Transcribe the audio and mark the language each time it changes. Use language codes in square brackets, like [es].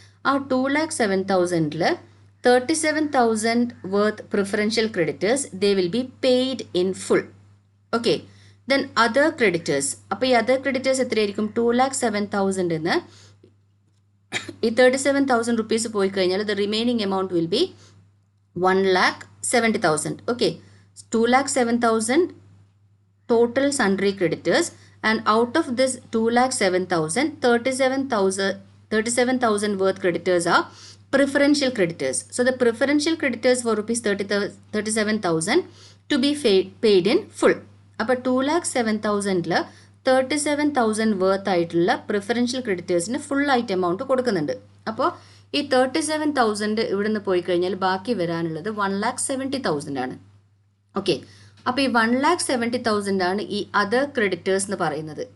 [en] ആ 2,07,000-ൽ 37,000 worth preferential creditors they will be paid in full. Okay. Then other creditors. [ml] അപ്പോൾ ഈ other creditors എത്രയായിരിക്കും? 2,07,000-ന്ന് ഈ 37,000 rupees പോയി കഴിഞ്ഞാൽ [en] The remaining amount will be 1,70,000. Okay. 2,07,000 total sundry creditors, and out of this 2,07,000, 37,000 worth creditors are preferential creditors. So the preferential creditors for ₹37,000 to be paid in full. [ml] അപ്പോൾ 2,07,000-ൽ 37,000 worth ആയിട്ടുള്ള preferential ക്രെഡിറ്റേഴ്സിന് full ആയിട്ട് amount കൊടുക്കുന്നുണ്ട്. അപ്പോൾ ഈ 37,000 ഇവിടെ നിന്ന് പോയി കഴിഞ്ഞാൽ ബാക്കി വരാനുള്ളത് 1,70,000 ആണ്. ഓക്കെ. അപ്പോൾ ഈ 1,70,000 ആണ് ഈ അതർ ക്രെഡിറ്റേഴ്സ് എന്ന് പറയുന്നത്.